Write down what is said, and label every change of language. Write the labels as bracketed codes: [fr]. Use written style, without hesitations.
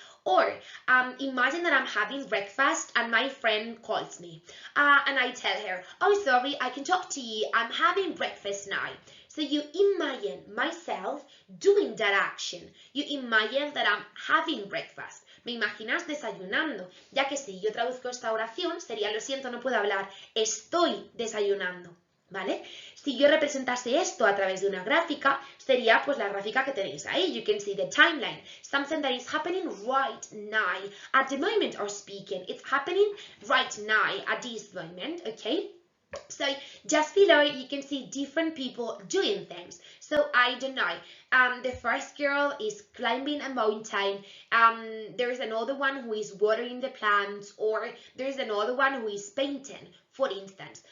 [en] Or imagine that I'm having breakfast and my friend calls me and I tell her, oh, sorry, I can talk to you. I'm having breakfast now. So you imagine myself doing that action. You imagine that I'm having breakfast. [es] Me imaginas desayunando, ya que si yo traduzco esta oración sería, lo siento, no puedo hablar, estoy desayunando, ¿vale? Si yo representase esto a través de una gráfica, sería pues la gráfica que tenéis ahí. [en] You can see the timeline, something that is happening right now, at the moment of speaking. It's happening right now, at this moment, okay? So just below you can see different people doing things. So I don't know, the first girl is climbing a mountain, there's another one who is watering the plants, or there's another one who is painting, for instance.